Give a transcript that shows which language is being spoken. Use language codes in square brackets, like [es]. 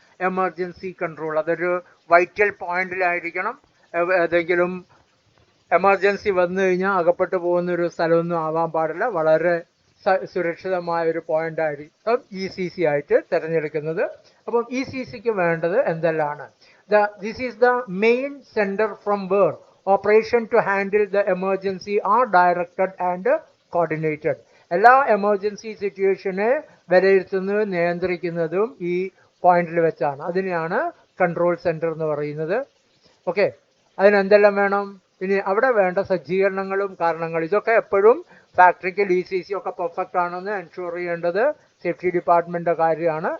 [ml] Emergency control അതൊരു vital പോയിന്റിലായിരിക്കണം. ഏതെങ്കിലും emergency വന്നു കഴിഞ്ഞാൽ അകപ്പെട്ടു പോകുന്നൊരു സ്ഥലമൊന്നും ആവാൻ പാടില്ല. വളരെ സുരക്ഷിതമായ ഒരു പോയിന്റ് ആയിരിക്കും ECC ആയിട്ട് തിരഞ്ഞെടുക്കുന്നത്. അപ്പം ECCക്ക് വേണ്ടത് എന്തെല്ലാണ്? [en] This is the main center from where operation to handle the emergency are directed and coordinated. [ml] എല്ലാ എമർജൻസി സിറ്റുവേഷനെ വിലയിരുത്തുന്നതും നിയന്ത്രിക്കുന്നതും ഈ പോയിന്റിൽ വെച്ചാണ്. അതിനെയാണ് കൺട്രോൾ സെന്റർ എന്ന് പറയുന്നത്. ഓക്കെ, അതിനെന്തെല്ലാം വേണം? ഇനി അവിടെ വേണ്ട സജ്ജീകരണങ്ങളും കാരണങ്ങളും ഇതൊക്കെ എപ്പോഴും ഫാക്ടറിക്കൽ ECC ഒക്കെ പെർഫെക്റ്റ് ആണെന്ന് എൻഷുർ ചെയ്യേണ്ടത് സേഫ്റ്റി ഡിപ്പാർട്ട്മെന്റിന്റെ കാര്യമാണ്.